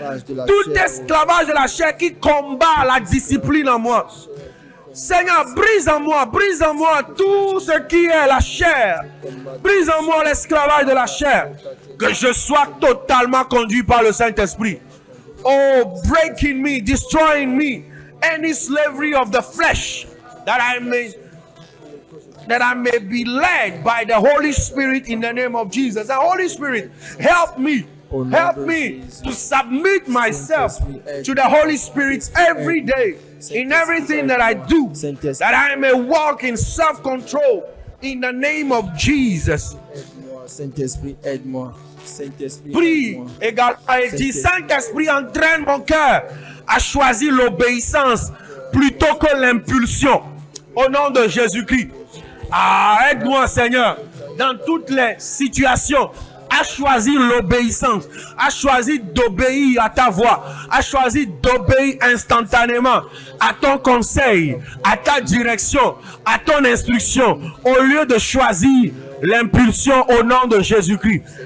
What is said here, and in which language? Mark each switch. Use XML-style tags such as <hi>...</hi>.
<fr>Tout esclavage de la chair qui combat la discipline en moi. Seigneur, brise en moi tout ce qui est la chair. Brise en moi l'esclavage de la chair. Que je sois totalement conduit par le Saint-Esprit.</fr> <en>Oh, break in me, destroy in me any slavery of the flesh, that I may be led by the Holy Spirit in the name of Jesus. The Holy Spirit, help me. Help me to submit myself to the Holy Spirit every day in everything that I do, that I may walk in self-control in the name of Jesus.</en> <fr>Saint-Esprit, aide-moi. Saint-Esprit, prie également et dit, Saint-Esprit, entraîne mon cœur à choisir l'obéissance plutôt que l'impulsion. Au nom de Jésus-Christ. Aide-moi, Seigneur, dans toutes les situations, à choisir l'obéissance, à choisir d'obéir à ta voix, à choisir d'obéir instantanément à ton conseil, à ta direction, à ton instruction, au lieu de choisir l'impulsion au nom de Jésus-Christ.</fr>